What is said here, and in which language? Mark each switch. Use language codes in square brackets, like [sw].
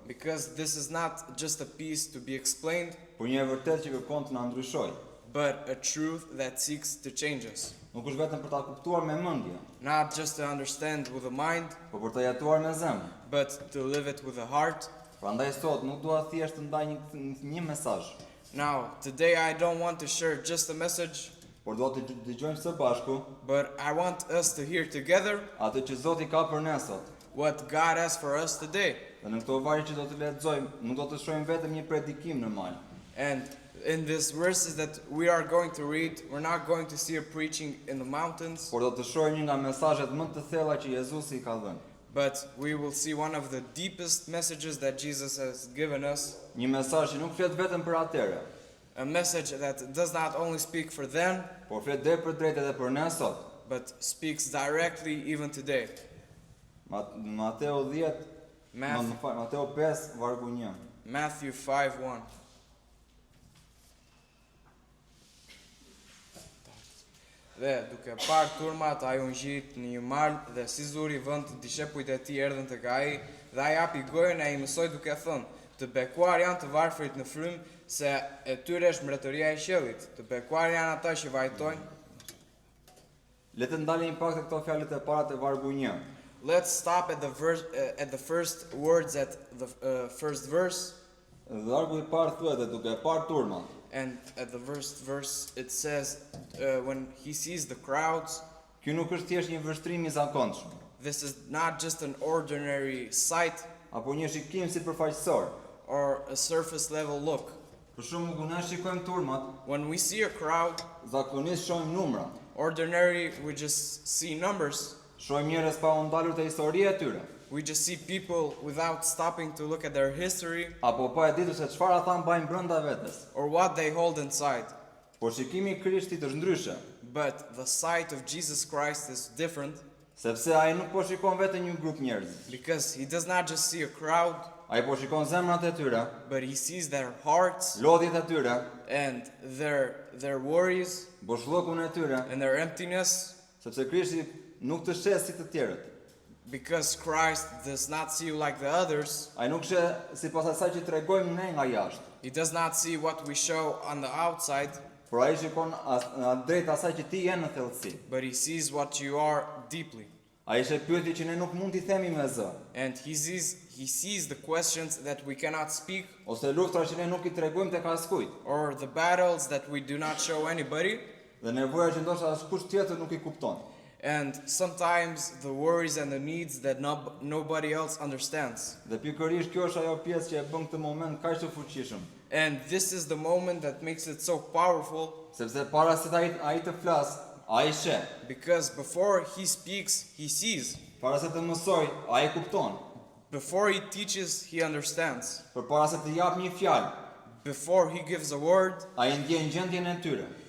[en] Because this is not just a piece to be explained, [sq] por një e vërtetë që kërkon të na ndryshojë. [en] but a truth that seeks to change us. [sq] Nuk është vetëm për ta kuptuar me mendje, [en] Not just to understand with the mind, [sq] por për ta jetuar me zemër. [en] but to live it with the heart. [sq] Prandaj sot nuk dua thjesht të ndaj një mesazh, [en] Now, today I don't want to share just a message, [sq] por dua të dëgjojmë së bashku [en] but I want us to hear together [sq] atë që Zoti ka për ne sot. [en] what God has for us today. [sq] Dhe në këto vargje që do të lexojmë, nuk do të shohim vetëm një predikim normal, [en] And in these verses that we are going to read, we're not going to see a preaching in the mountains, [sq] por do të shohim një nga mesazhet më të thella që Jezusi i ka dhënë. [en] but we will see one of the deepest messages that Jesus has given us. [sq] Një mesazh që nuk flet vetëm për atëre, [en] A message that does not only speak for them, [sq] por flet drejt për drejt edhe për ne sot. [en] but speaks directly even today. [sq] Mateu 10, Mateu 5 vargu 1. [en] Matthew 5:1. [sq] Dhe duke parë turmat, ai u ngjit në një mal dhe si zuri vend dishepujt e tij erdhën tek ai dhe ai hapi gojën e ai mësoi duke thënë: "Të bekuar janë të varfrit në frymë, se e tyre është mbretëria e qiellit. Të bekuar janë ata që vajtojnë." Le të ndalemi pak te këto fjalët e para të vargu 1. [en] Let's stop at the first words at the first verse. [sq] Vargu i parë thuhet duke parë turmat. [en] And at the first verse it says, when he sees the crowds, [sq] Ky nuk është thjesht një vështrim i zakonshëm, [en] this is not just an ordinary sight [sq] apo një shikim sipërfaqësor. [en] or a surface level look. [sq] Për shembull, kur ne shikojmë turmat, [en] When we see a crowd, [sq] zakonisht shohim numra, [en] ordinary we just see numbers. [sq] shohim njerëz pa u ndalur te historia e tyre, [en] We just see people without stopping to look at their history [sq] apo pa e ditur se çfarë ata mbajnë brenda vetes. [en] or what they hold inside. [sq] Por shikimi i Krishtit është ndryshe, [en] But the sight of Jesus Christ is different [sq] sepse ai nuk po shikon vetëm një grup njerëzish. [en] because he does not just see a crowd, [sq] Ai po shikon zemrat e tyre, [en] but he sees their hearts [sq] lodhjet e tyre, [en] and their worries [sq] boshllokun e tyre, [en] and their emptiness, [sq] sepse Krishti nuk të sheh si të tjerët. [en] because Christ does not see you like the others. [sq] Ai nuk sheh sipas asaj që tregojmë ne nga jashtë, [en] He does not see what we show on the outside, [sq] por ai shikon drejt asaj që ti je në thellësi. [en] but he sees what you are deeply. [sq] Ai sheh pyetje që ne nuk mund t'i themi me zë, [en] And he he sees the questions that we cannot speak, [sq] ose luftrat që ne nuk I tregojmë tek askujt, [en] or the battles that we do not show anybody. [sq] dhe nevoja që ndoshta askush tjetër nuk I kupton. [en] And sometimes the worries and the needs that nobody else understands. [sq] Dhe pikërisht kjo është ajo pjesë që e bën këtë moment kaq të fuqishëm. [en] And this is the moment that makes it so powerful, [sq] Sepse para se ai të flas, ai sheh. [en] because before he speaks, he sees. [sq] Para se të mësoj, ai kupton. [en] Before he teaches, he understands. [sq] Përpara se të jap një fjalë, [en] Before he gives a word, [sq] ai ndjen gjendjen e tyre.